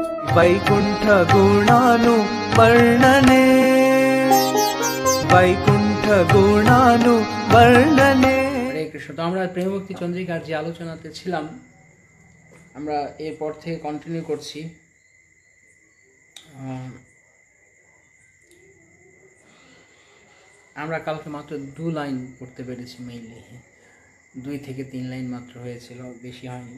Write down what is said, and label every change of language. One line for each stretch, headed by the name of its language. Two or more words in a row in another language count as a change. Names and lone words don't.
Sanskrit: वैकुंठ गुणानु वर्णने, वैकुंठ गुणानु वर्णने। हरे कृष्ण।
Bangla: तो আমরা প্রেম ভক্তি চন্দ্রিকার যে আলোচনাতে ছিলাম, আমরা এরপর থেকে কন্টিনিউ করছি। আমরা কালকে মাত্র 2 লাইন পড়তে পেরেছি, মেইনলি 2 থেকে 3 লাইন মাত্র হয়েছিল, বেশি হয়নি।